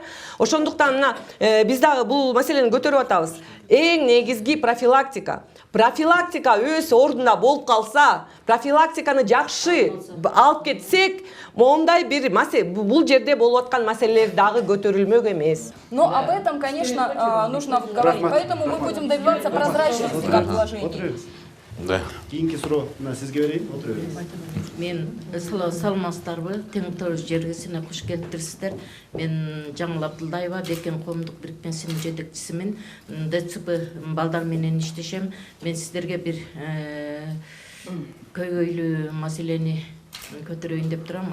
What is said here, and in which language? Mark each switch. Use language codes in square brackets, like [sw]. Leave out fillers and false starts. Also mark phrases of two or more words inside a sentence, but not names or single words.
[ky] Ошондуктан мына биз дагы бул маселени көтөрүп атабыз. Эң негизги профилактика. Профилактика өз ордунда болуп калса, профилактиканы жакшы алып кетсек, мондай бир бул жерде болуп аткан маселелер дагы көтөрүлмөк эмес. [ru] Но об этом, конечно, нужно говорить. Поэтому мы будем добиваться прозрачности как вложений. [ky] Да. Кийинки суроо мына сизге берейин, отура бериңиз. Мен саламатсыздарбы, тең торuz жергесине куш келиптирсиздер. Мен Жаңыл Абдылдаева, Беркен коомдук бирикмесинин жетекчисимин. ДЦП балдар менен иштешем. Мен сиздерге бир көйгөйлүү маселени көтөрөйүн деп турам.